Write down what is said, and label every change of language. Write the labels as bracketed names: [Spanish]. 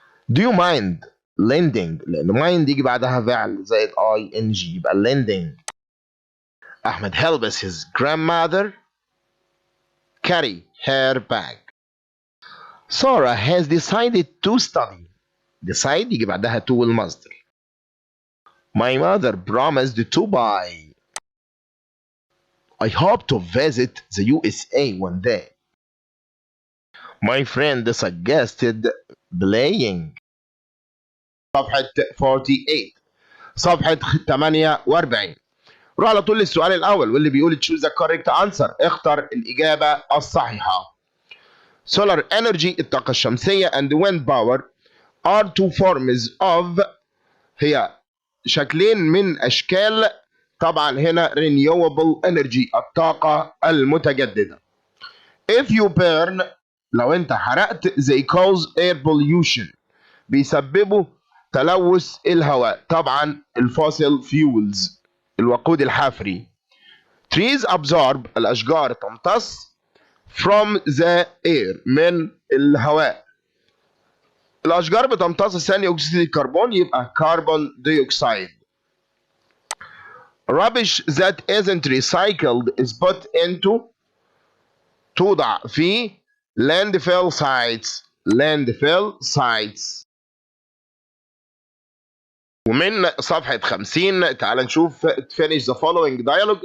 [English] Do you mind lending؟ [Arabic] لأن mind يجي بعدها فعل زائد ing يبقى lending. [English] أحمد helps his grandmother carry her bag. Sarah has decided to study. [Arabic] decide يجي بعدها to والمصدر. [English] My mother promised to buy. I hope to visit the USA one day. My friend suggested playing. [Arabic] صفحة 48. صفحة 48. روح على طول للسؤال الأول واللي بيقول [English] choose the correct answer. [Arabic] اختر الإجابة الصحيحة. [English] Solar energy [Arabic] الطاقة الشمسية [English] and wind power are two forms of. [Arabic] هي شكلين من أشكال طبعا هنا [English] renewable energy [Arabic] الطاقة المتجددة. [English] If you burn [Arabic] لو أنت حرقت [English] they cause air pollution [Arabic] بيسببوا تلوث الهواء طبعا الفوسيل فيولز الوقود الحفري. [English] Trees absorb [Arabic] الأشجار تمتص [English] from the air [Arabic] من الهواء. الأشجار بتمتص ثاني أكسيد الكربون يبقى carbon dioxide. [English] Rubbish that isn't recycled is put into [Arabic] توضع في [English] landfill sites. landfill sites. [Arabic] ومن صفحة 50 تعال نشوف [English] finish the following dialogue.